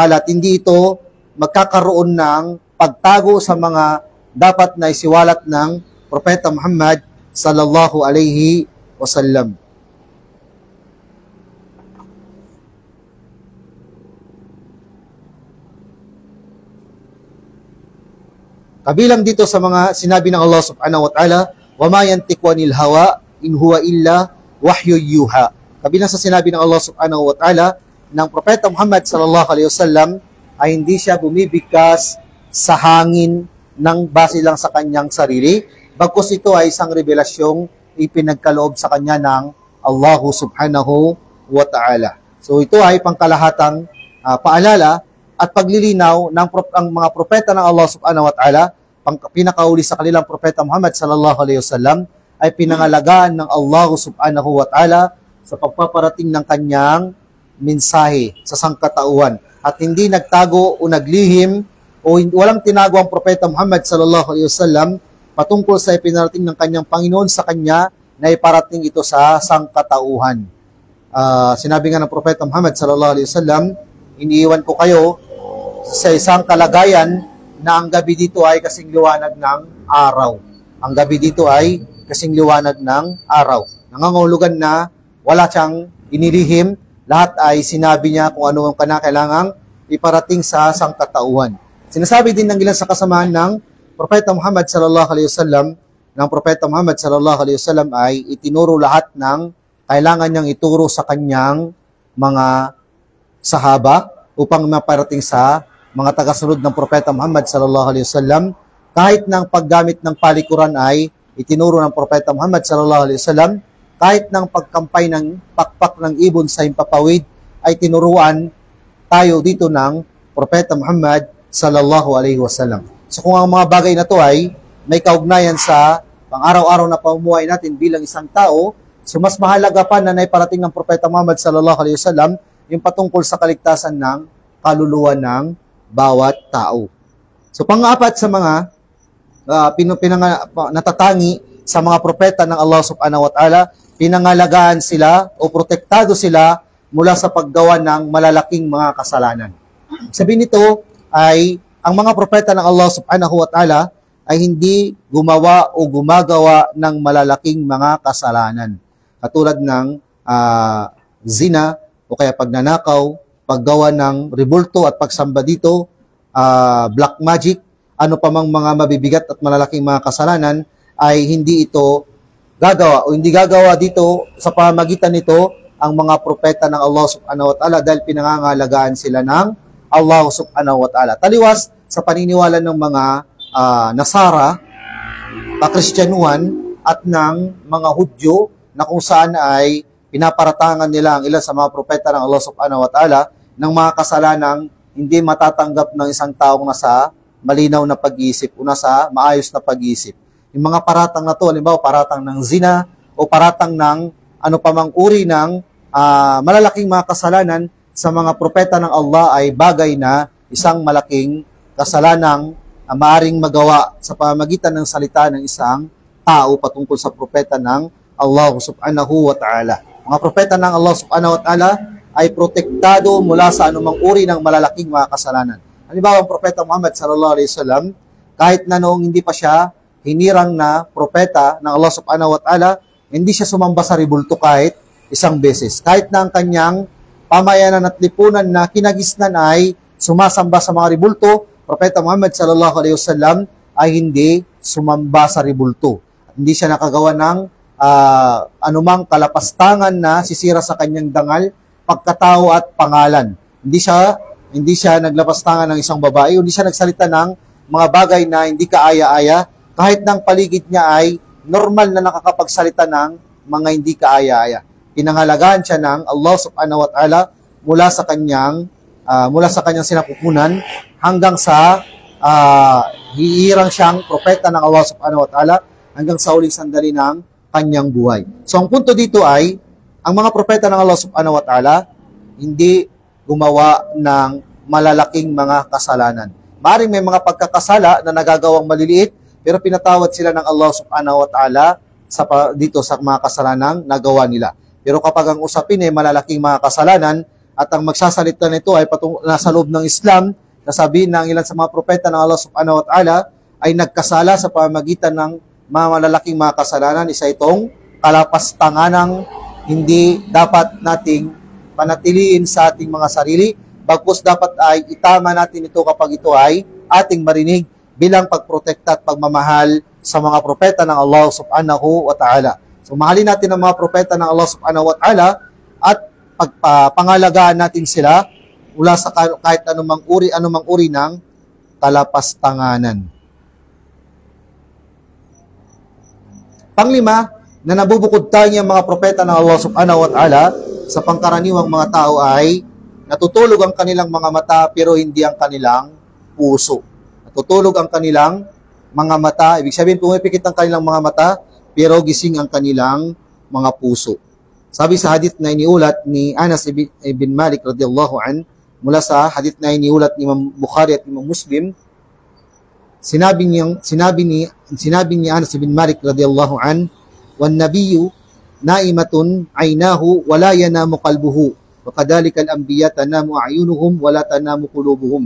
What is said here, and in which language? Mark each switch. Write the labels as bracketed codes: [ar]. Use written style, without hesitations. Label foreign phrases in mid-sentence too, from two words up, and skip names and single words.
[tl] At hindi ito magkakaroon ng pagtago sa mga dapat na isiwalat ng propeta Muhammad [ar] صلى الله عليه وسلم. [tl] Kabilang dito sa mga sinabi ng Allah [ar] سبحانه وتعالى, وَمَا يَنْتِقُ عَنِ الْهَوَىٰ إِنْ هُوَ إِلَّا وَحْيٌ يُوحَىٰ. [tl] Kabilang sa sinabi ng Allah [ar] سبحانه وتعالى, [tl] ng propeta Muhammad [ar] صلى الله عليه وسلم [tl] ay hindi siya bumibigkas sa hangin ng base lang sa kanyang sarili, bagkus ito ay isang revelasyong ipinagkaloob sa kanya ng Allah [ar] سبحانه وتعالى. [tl] So ito ay pangkalahatang paalala at paglilinaw ng ang mga propeta ng Allah [ar] سبحانه وتعالى, [tl] pinakauli sa kanilang propeta Muhammad [ar] صلى الله عليه وسلم, [tl] ay pinangalagaan ng Allah [ar] سبحانه وتعالى [tl] sa pagpaparating ng kanyang mensahe sa sangkatauhan. At hindi nagtago o naglihim o walang tinago ang propeta Muhammad [ar] صلى الله عليه وسلم [tl] patungkol sa ipinarating ng kanyang Panginoon sa kanya na iparating ito sa sangkatauhan. Sinabi nga ng propeta Muhammad [ar] صلى الله عليه وسلم, [tl] iniiwan ko kayo sa isang kalagayan na ang gabi dito ay kasing liwanag ng araw. Ang gabi dito ay kasing liwanag ng araw. Nangangahulugan na wala siyang inilihim, lahat ay sinabi niya kung ano ang kailangang iparating sa sangkatauhan. Sinasabi din ng ilan sa kasamahan ng propeta Muhammad [ar] صلى الله عليه وسلم, [tl] ng propeta Muhammad [ar] صلى الله عليه وسلم [tl] ay itinuro lahat ng kailangan niyang ituro sa kanyang mga sahaba upang maparating sa mga tagasunod ng propeta Muhammad [ar] صلى الله عليه وسلم. [tl] Kahit ng paggamit ng palikuran ay itinuro ng propeta Muhammad [ar] صلى الله عليه وسلم, [tl] kahit ng pagkampay ng pakpak ng ibon sa himpapawid ay tinuruan tayo dito ng propeta Muhammad [ar] صلى الله عليه وسلم. [tl] So kung ang mga bagay na to ay may kaugnayan sa pang-araw-araw na pamumuhay natin bilang isang tao, so mas mahalaga pa na naiparating ng propeta Muhammad [ar] صلى الله عليه وسلم [tl] yung patungkol sa kaligtasan ng kaluluwa ng bawat tao. So pang-apat sa mga natatangi sa mga propeta ng Allah [ar] سبحانه وتعالى, [tl] pinangalagaan sila o protektado sila mula sa paggawa ng malalaking mga kasalanan. Sabihin nito ay ang mga propeta ng Allah [ar] سبحانه وتعالى [tl] ay hindi gumawa o gumagawa ng malalaking mga kasalanan. Katulad ng zina o kaya pagnanakaw, paggawa ng rebulto at pagsamba dito, [en] black magic, [tl] ano pa mang mga mabibigat at malalaking mga kasalanan ay hindi ito gagawa o hindi gagawa dito sa pamamagitan nito ang mga propeta ng Allah [ar] سبحانه وتعالى [tl] dahil pinangangalagaan sila ng Allah [ar] سبحانه وتعالى. [tl] Taliwas sa paniniwala ng mga Nasara, Kakristyanuhan at ng mga Hudyo na kung saan ay pinaparatangan nila ang ilan sa mga propeta ng Allah [ar] سبحانه وتعالى [tl] ng mga kasalanang hindi matatanggap ng isang taong nasa malinaw na pag-iisip o nasa maayos na pag-iisip. Yung mga paratang na to, halimbawa paratang ng zina o paratang ng ano pa mang uri ng malalaking mga kasalanan sa mga propeta ng Allah ay bagay na isang malaking kasalanang maaring magawa sa pamamagitan ng salita ng isang tao patungkol sa propeta ng Allah [ar] سبحانه وتعالى. [tl] Mga propeta ng Allah [ar] سبحانه وتعالى [tl] ay protektado mula sa anumang uri ng malalaking mga kasalanan. Halimbawa, ang propeta Muhammad [ar] صلى الله عليه وسلم, [tl] kahit na noong hindi pa siya hinirang na propeta ng Allah [ar] سبحانه وتعالى, [tl] hindi siya sumamba sa rebulto kahit isang beses. Kahit na ang kanyang pamayanan at lipunan na kinagisnan ay sumasamba sa mga rebulto, propeta Muhammad [ar] صلى الله عليه وسلم [tl] ay hindi sumamba sa rebulto. Hindi siya nakagawa ng anumang kalapastangan na sisira sa kanyang dangal, pagkatao at pangalan. Hindi siya naglapastangan ng isang babae, hindi siya nagsalita ng mga bagay na hindi kaaya-aya, kahit ng paligid niya ay normal na nakakapagsalita ng mga hindi kaaya-aya. Pinangalagaan siya ng Allah [ar] سبحانه وتعالى [tl] mula sa kanyang sinapupunan hanggang sa hiirang siyang propeta ng Allah [ar] سبحانه وتعالى [tl] hanggang sa uling sandali ng kanyang buhay. So ang punto dito ay ang mga propeta ng Allah [ar] سبحانه وتعالى [tl] hindi gumawa ng malalaking mga kasalanan. Maaaring may mga pagkakasala na nagagawang maliliit, pero pinatawad sila ng Allah [ar] سبحانه وتعالى [tl] dito sa mga kasalanang nagawa nila. Pero kapag ang usapin ay malalaking mga kasalanan at ang magsasalita nito ay nasa loob ng Islam, nasabihin ng ilan sa mga propeta ng Allah [ar] سبحانه وتعالى [tl] ay nagkasala sa pamamagitan ng mga malalaking mga kasalanan, isa itong kalapastanganang hindi dapat nating panatiliin sa ating mga sarili, bagkus dapat ay itama natin ito kapag ito ay ating marinig bilang pagprotekta at pagmamahal sa mga propeta ng Allah [ar] سبحانه وتعالى. [tl] So mahalin natin ang mga propeta ng Allah [ar] سبحانه وتعالى [tl] at pangalagaan natin sila mula sa kahit anumang uri ng kalapastanganan. Panglima, na nabubukod tayo ang mga propeta ng Allah [ar] سبحانه وتعالى [tl] sa pangkaraniwang mga tao ay natutulog ang kanilang mga mata pero hindi ang kanilang puso. Natutulog ang kanilang mga mata, ibig sabihin pumipikit ang kanilang mga mata pero gising ang kanilang mga puso. Sabi sa hadith na iniulat ni Anas ibn Malik [ar] رضي الله عن, [tl] mula sa hadith na iniulat ni Imam Bukhari at Imam Muslim, sinabi ni Anas ibn Malik [ar] رضي الله عن, "والنبي نائمة عيناه ولا ينام قلبه وكذلك الأنبياء تنام أعينهم ولا تنام قلوبهم."